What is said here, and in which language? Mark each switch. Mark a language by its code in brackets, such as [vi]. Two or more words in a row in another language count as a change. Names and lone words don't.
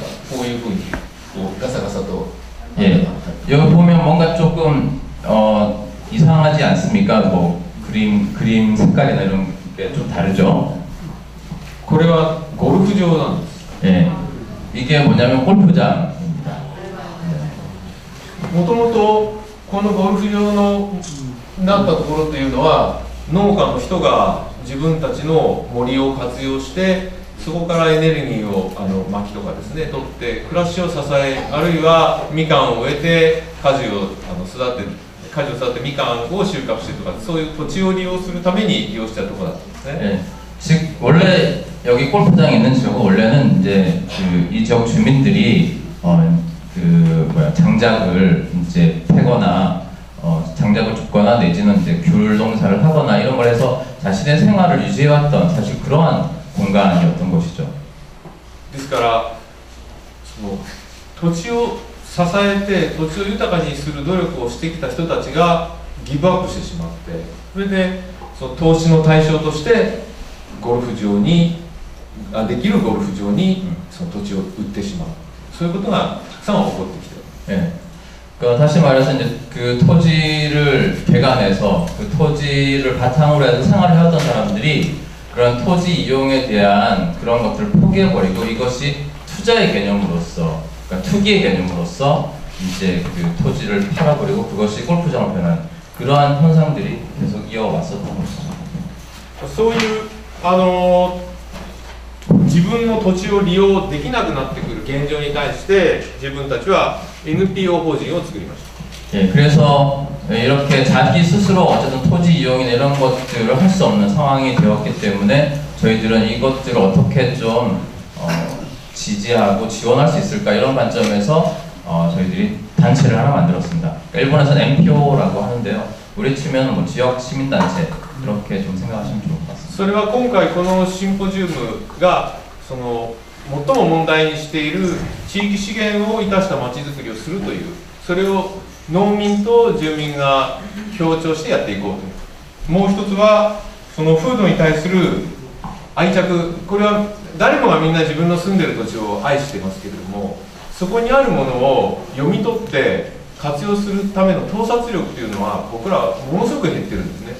[ja] こういうふうにガサガサと。 [ko] 예, 여기 보면 뭔가 조금 이상하지 않습니까? 뭐 그림 색깔이나 이런 게 좀 다르죠. [ja] これはゴルフ場なんです。 [ko] 예, 이게 뭐냐면 골프장입니다. [ja] もともとこのゴルフ場のなったところというのは農家の人が自分たちの森を活用してそこからエネルギーを薪とかですね取って暮らしを支えあるいはみかんを植えて果樹を育てみかんを収穫してとかそういう土地を利用するために利用したところだったんですね。 [ko] 예, 즉 원래 여기 골프장이 있는 지역은 원래는 이제 이 지역 주민들이 장작을 이제 패거나 장작을 줍거나 내지는 이제 귤 농사를 하거나 이런 걸 해서 자신의 생활을 유지해왔던 사실 그러한 공간이었던 것이죠. [ja] ですから土地を支えて土地を豊かにする努力をしてきた人たちがギブアップしてしまってそれでその投資の対象としてゴルフ場にできるゴルフ場にその土地を売ってしまうそういうことがたくさん起こってきている。 [ko] 네. 그러니까 다시 말해서 이제 그 토지를 개간해서 그 토지를 바탕으로 해서 생활을 해왔던 사람들이 그런 토지 이용에 대한 그런 것들을 포기해버리고 이것이 투자의 개념으로서 그러니까 투기의 개념으로서 이제 그 토지를 팔아버리고 그것이 골프장으로 변한 그러한 현상들이 계속 이어왔었던 것이죠. [ja] そういう自分の土地を利用できなくなってくる現状に対して自分たちは NPO 法人を作りました。 [ko] 예, 그래서 이렇게 자기 스스로 어쨌든 토지 이용이나 이런 것들을 할 수 없는 상황이 되었기 때문에 저희들은 이것들을 어떻게 좀 지지하고 지원할 수 있을까 이런 관점에서 저희들이 단체를 하나 만들었습니다. 그러니까 일본에서는 NPO라고 하는데요. 우리 치면 뭐 지역 시민단체 그렇게 좀 생각하시면 좋을 것 같습니다. [ja] それは今回このシンポジウムが最も問題にしている地域資源を生かしたまちづくりをするというそれを農民と住民が協調してやっていこうと。もう一つはその風土に対する愛着これは誰もがみんな自分の住んでいる土地を愛してますけれどもそこにあるものを読み取って活用するための洞察力というのは僕らはものすごく減ってるんですね。